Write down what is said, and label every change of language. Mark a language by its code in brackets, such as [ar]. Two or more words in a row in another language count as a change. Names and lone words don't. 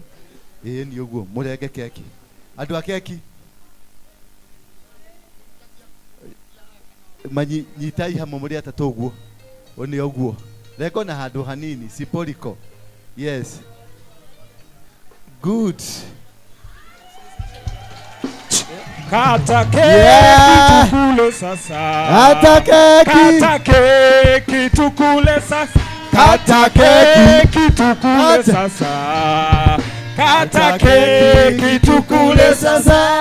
[ki] Ni uguo murenge keki. Andu a keki. Nyitai hamwe muri atatu uguo. Oni uguo. Reko na handu hanini siporiko. [en] Yes. Good. [sw] Kata keki tukule sasa. Kata keki. Kata keki tukule sasa. Kata keki tukule sasa. Kata keki tukule sasa.